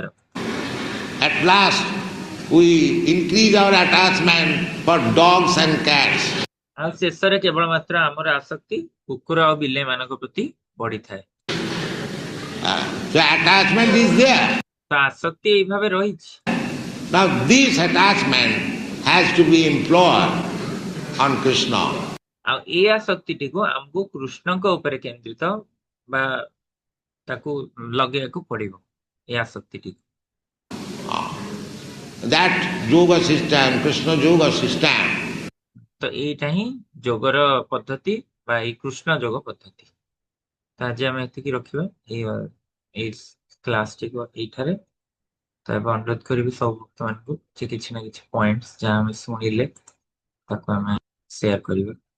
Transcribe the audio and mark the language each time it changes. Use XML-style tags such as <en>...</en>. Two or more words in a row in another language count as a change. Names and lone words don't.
<en>At last, we increase our attachment for dogs and cats.</en> <or>ଆଉ ଶେଷରେ କେବଳ ମାତ୍ର ଆମର ଆସକ୍ତି କୁକୁର ଆଉ ବିଲେଇ ମାନଙ୍କ ପ୍ରତି ବଢିଥାଏ।</or> <en>So attachment is there.</en> <or>ତ ଆସକ୍ତି ଏଇ ଭାବେ ରହିଛି।</or> <en>Now this attachment has to be employed on Krishna.</en> <or>ଆଉ ଏ ଆସକ୍ତିଟିକୁ ଆମକୁ କୃଷ୍ଣଙ୍କ ଉପରେ କେନ୍ଦ୍ରିତ ବା ତାକୁ ଲଗେଇବାକୁ ପଡିବ ଏ ଆସକ୍ତିଟିକୁ।</or> <en>That yoga system, Krishna yoga system,</en> <or>ତ ଏଇଟା ହିଁ ଯୋଗର ପଦ୍ଧତି ବା ଏଇ କୃଷ୍ଣ ଯୋଗ ପଦ୍ଧତି। ତ ଆଜି ଆମେ ଏତିକି ରଖିବା ଏଇ କ୍ଲାସଟିକୁ ଏଇଠାରେ। ତ ଏବେ ଅନୁରୋଧ କରିବି ସବୁ ଭକ୍ତମାନଙ୍କୁ ଯେ କିଛି ନା କିଛି ପଏଣ୍ଟସ୍ ଯାହା ଆମେ ଶୁଣିଲେ ତାକୁ ଆମେ ସେୟାର କରିବା।</or>